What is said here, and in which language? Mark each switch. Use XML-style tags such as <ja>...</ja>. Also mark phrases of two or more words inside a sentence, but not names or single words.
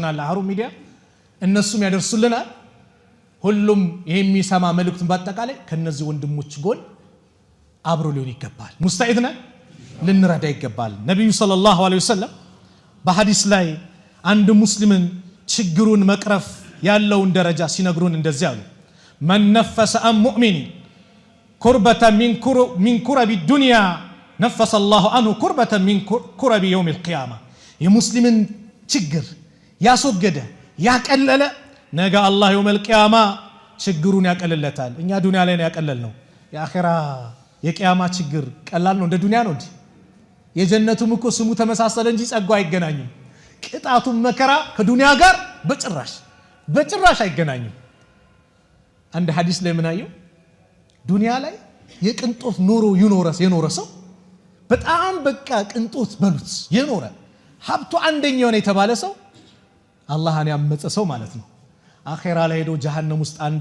<am>አለ ሀሩን ሚዲያ እነሱም ያደርሱልናል ሁሉም የሚሰማ መልእክቱን በአጠቃላይ ከነዚህ ወንድሞች ጎን አብሮ ሊሆን ይገባል ሙስታኢድ ነን ልንረዳ ይገባል ነብዩ ሰለላሁ</am> <ar>عليه وسلم</ar> <am>በሐዲስ ላይ አንድ ሙስሊምን ችግሩን መቅረፍ ያለውን ደረጃ ሲነግሩን እንደዚህ አሉ</am> <ar>من نفس عن مؤمن كربة من كرب الدنيا نفس الله عنه كربة من كرب يوم القيامة</ar> <am>የሙስሊምን ችግር ያስወገደ ያቀለለ ነገ አላህ</am> <ar>يوم القيامة</ar> <am>ችግሩን ያቀልለታል እኛ ዱንያ ላይ ነው ያቀለልነው የአኺራ የቂያማ ችግር ቀላል ነው እንደ ዱንያ ነው እንዴ የጀነቱም እኮ ስሙ ተመሳሰለ እንጂ ጸጋው አይገናኝም ቅጣቱም መከራ ከዱንያ ጋር በጭራሽ አይገናኝም አንድ ሐዲስ ላይ ምን አየው ዱንያ ላይ የቅንጦት ኑሮ የኖረ ሰው በጣም በቃ ቅንጦት በሉት የኖረ ሀብቱ አንደኛው ነው የተባለ ሰው አላህን ያመፀ ሰው ማለት ነው አኺራ ላይ ሄዶ ጀሃነም ውስጥ አንዴ</am>